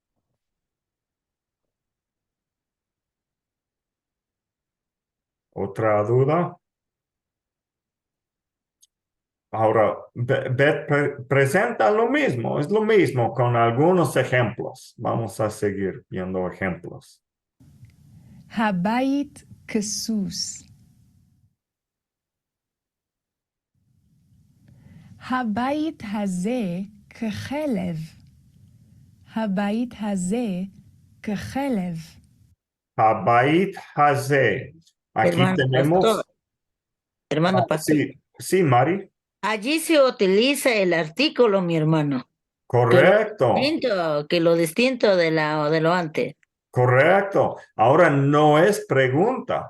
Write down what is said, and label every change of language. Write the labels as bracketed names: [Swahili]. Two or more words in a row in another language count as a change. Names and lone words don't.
[Spanish] ¿Otra duda? Ahora, Beth presenta lo mismo, es lo mismo con algunos ejemplos. Vamos a seguir viendo ejemplos. [Hebrew] הבית כסוס. הבית הזה ככלב. הבית הזה ככלב. הבית הזה. Aquí [Spanish] Hermano tenemos. pastor. Hermano pastor. Sí, Sí, Mari. Allí se utiliza el artículo, mi hermano. Correcto. Que lo distinto de lo antes. Correcto. Ahora no es pregunta.